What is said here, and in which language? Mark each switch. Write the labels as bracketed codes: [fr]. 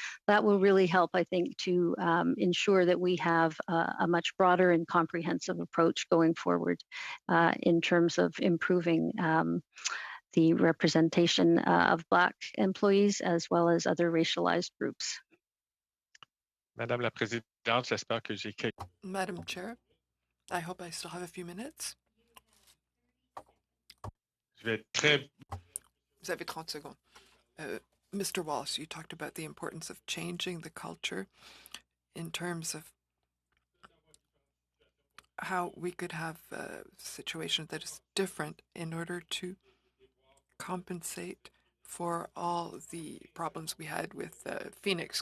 [en] That will really help, I think, to ensure that we have a much broader and comprehensive approach going forward in terms of improving the representation of Black employees as well as other racialized groups. [fr] Madame la Présidente, j'espère que j'ai quelques... [en] Madam Chair, I hope I still have a few minutes. [fr] Je vais très... Vous avez 30 secondes. Mr. [en] Wallace, you talked about the importance of changing the culture in terms of how we could have a situation that is different in order to compensate for all the problems we had with Phoenix.